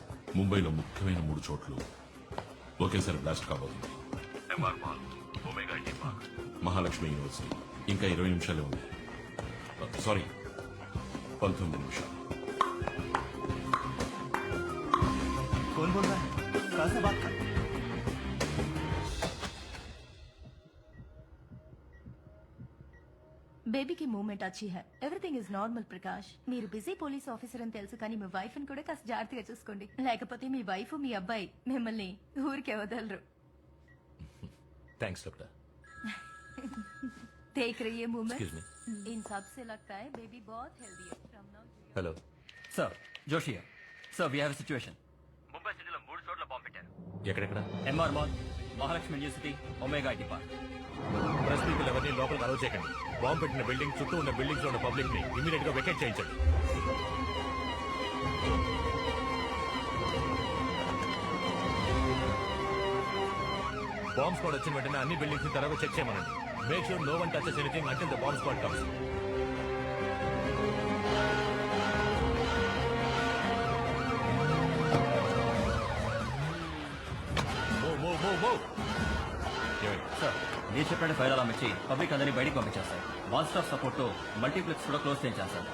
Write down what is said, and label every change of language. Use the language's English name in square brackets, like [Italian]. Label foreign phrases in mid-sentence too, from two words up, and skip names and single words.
[Telugu] ముంబైలో ముఖ్యమైన 3 చోట్లు ఒకేసారి బ్లాస్ట్ కాబోతుంది. ఎంఆర్ మాల్, ఒమేగా ఐటీ పార్క్, మహాలక్ష్మి యూనివర్సిటీ. ఇంకా 20 నిమిషాలే ఉంది. సారీ, 19 నిమిషాలు. [Hindi] कौन बोल रहा है? कहाँ से बात कर? बेबीकी मूवमेंट अच्छी है. [English] Everything is normal Prakash. [Telugu] మీరు [English] busy police officer [Telugu] అని తెలుసు, కానీ మీ వైఫ్ ని కూడా కాస్త జాగ్రత్తగా చూసుకోండి. లేకపోతే మీ వైఫ్ మీ అబ్బాయి మిమ్మల్ని ఊరికే వదలరు. [English] Thanks doctor. [Hindi] देख रही है मूवमेंट. [English] Excuse me. [Hindi] इन सब से लगता है बेबी बहुत हेल्दी है. [English] From now to... హలో [Hindi] सर, जोशी है. सर, [English] We have a situation. [Telugu] ముంబై సిటీలో 3 చోట్ల బాంబు పెట్టారు. ఎక్కడెక్కడ? एमआर मॉल, महालक्ष्मी यूनिवर्सिटी, ओमेगा ఐటీ పార్క్. [English] press people [Telugu] ఎవరిని లోపలికి అలౌ చేయకండి. బాంబు పెట్టిన బిల్డింగ్ చుట్టూ ఉన్న బిల్డింగ్స్ లో ఉన్న పబ్లిక్ ని ఇమీడియట్ గా వెకేట్ చేయించండి. [English] bomb squad [Telugu] వచ్చిన వెంటనే అన్ని బిల్డింగ్స్ ని త్వరగా చెక్ చేయమనండి. [English] Make sure no one touches anything until the bomb squad comes. [Telugu] సార్, మీరు చెప్పిన [English] fire alarm [Telugu] ఇచ్చి పబ్లిక్ అందరినీ బయటికి పంపించేస్తారు. [English] one stop support [Telugu] తో మల్టీప్లెక్స్ కూడా క్లోజ్ చేయించాను సార్.